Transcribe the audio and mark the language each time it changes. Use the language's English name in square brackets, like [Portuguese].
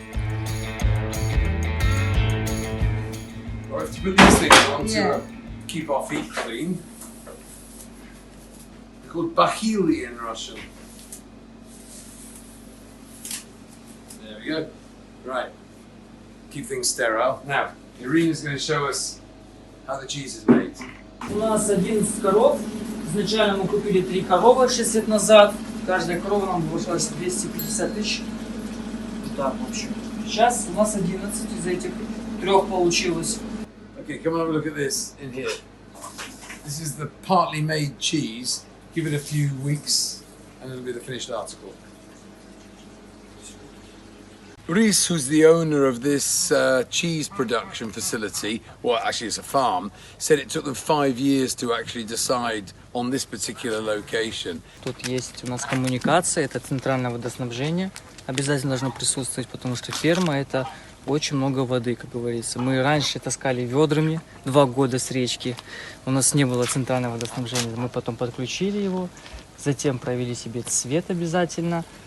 [English] I have to put these things on to keep our feet clean. They're called bachili in Russian. There we go. Right. Keep things sterile. Now, Irina's going to show us how the cheese is made. [Russian] У нас 11 коров. Изначально мы купили 3 коровы 6 лет назад. Каждая корова нам обошлась 250 тысяч. Так, в общем. Сейчас у нас 11 из этих 3 получилось. [English] Okay, come and have a look at this in here. This is the partly made cheese. Give it a few weeks and it'll be the finished article. Reese, who's the owner of this cheese production facility, well actually it's a farm, said it took them 5 years to actually decide on this particular location. [Russian] Тут есть у нас коммуникация, это центральное водоснабжение. Обязательно должно присутствовать, потому что ферма это очень много воды, как говорится. Мы раньше таскали ведрами 2 года с речки. У нас не было центрального водоснабжения. Мы потом подключили его. Затем провели себе цвет обязательно.